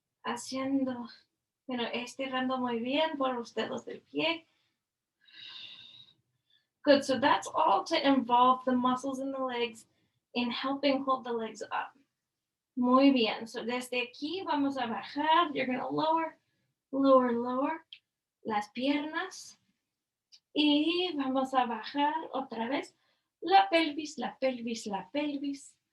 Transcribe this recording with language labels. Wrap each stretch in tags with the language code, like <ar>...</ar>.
<es>Haciendo, estirando muy bien por los dedos del pie.</es> <en>Good. So that's all to involve the muscles in the legs in helping hold the legs up.</en> <es>Muy bien. So desde aquí vamos a bajar.</es> <en>You're going to lower, lower, lower</en> <es>las piernas. Y vamos a bajar otra vez la pelvis, la pelvis, la pelvis.</es>